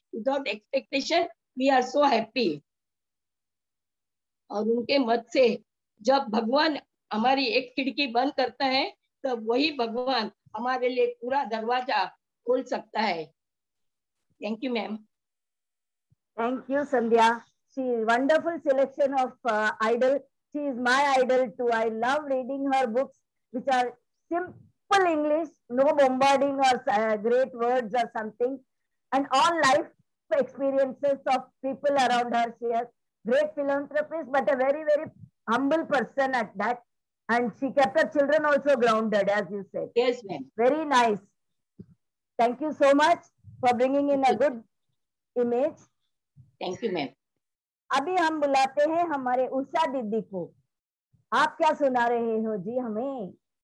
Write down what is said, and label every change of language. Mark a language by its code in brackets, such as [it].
[en] Without expectation we are so happy. [hi] और उनके मत से जब भगवान हमारी एक खिड़की बंद करता है तब वही भगवान हमारे लिए पूरा दरवाजा खोल सकता है. [en] Thank you ma'am. Thank you, Sandhya. She is wonderful selection of idol. She is my idol too. I love reading her books, which are simple simple English, no bombarding or great words or something, and all life experiences of people around her. She has great philanthropist, but a very, very humble person at that. And she kept her children also grounded, as you said. Yes, ma'am. Very nice. Thank you so much for bringing in a good image. Thank you, ma'am. [hi] अभी हम बुलाते हैं हमारे उषा दीदी को. आप क्या सुना रहे हो जी हमें?